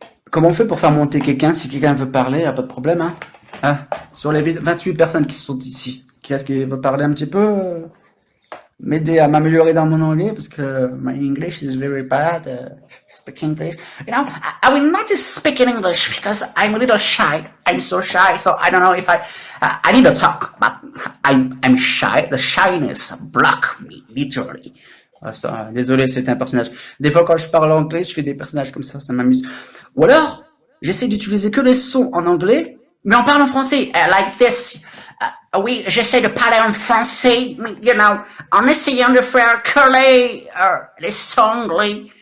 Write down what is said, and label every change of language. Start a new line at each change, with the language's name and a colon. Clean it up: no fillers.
French: Comment on fait pour faire monter quelqu'un? Si quelqu'un veut parler, y a pas de problème, hein? Ah, sur les 28 personnes qui sont ici, qui est-ce qui veut parler un petit peu? M'aider à m'améliorer dans mon anglais parce que
English: my English is very bad. Speak English. I will not speak in English because I'm a little shy. I'm so shy, so I don't know if I need to talk, but I'm shy. The shyness block me literally.
French: Ah, ça, désolé, c'était un personnage. Des fois, quand je parle anglais, je fais des personnages comme ça m'amuse. Ou alors, j'essaie d'utiliser que les sons en anglais, mais on parle en français,
English: like this.
French: Oui, j'essaie de parler en français, en essayant de faire que les sons anglais.